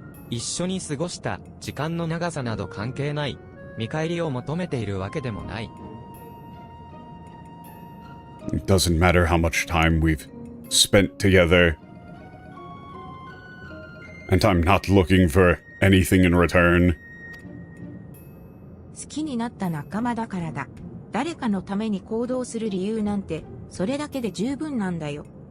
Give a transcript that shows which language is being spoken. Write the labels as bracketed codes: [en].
[ja] 一緒に過ごした時間の長さなど関係ない。見返りを求めているわけでもない。 [en] It doesn't matter how much time we've spent together. And I'm not looking for anything in return. [ja] 好きになった仲間だからだ。誰かのために行動する理由なんて、それだけで十分なんだよ。